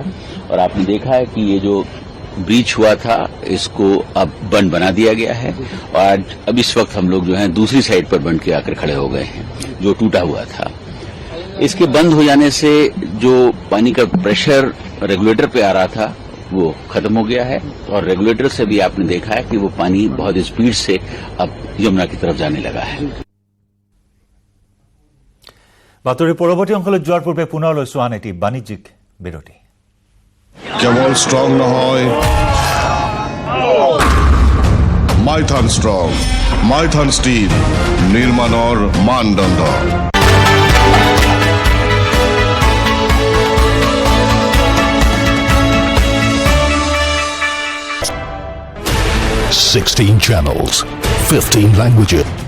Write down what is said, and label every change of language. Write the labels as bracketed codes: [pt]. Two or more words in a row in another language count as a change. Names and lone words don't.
[hi] और आपने देखा है कि ये जो ब्रीच हुआ था इसको अब बंद बना दिया गया है और अब इस वक्त हम लोग जो है दूसरी साइड पर बंद के आकर खड़े हो गए हैं, जो टूटा हुआ था। इसके बंद हो जाने से जो पानी का प्रेशर रेगुलेटर पे आ रहा था वो खत्म हो गया है और रेगुलेटर से भी आपने देखा है कि वो पानी बहुत स्पीड से अब यमुना की तरफ जाने लगा है। [as] বাতৰি পৰৱৰ্তী অংশলৈ যোৱাৰ পূৰ্বে পুনৰ লৈছো আন এটি বাণিজ্যিক বিৰতি। কেৱল ষ্ট্ৰং নহয়, মাইথান ষ্ট্ৰং, মাইথান ষ্টীল নিৰ্মাণৰ মানদণ্ড। [en] Sixteen channels, 15 languages.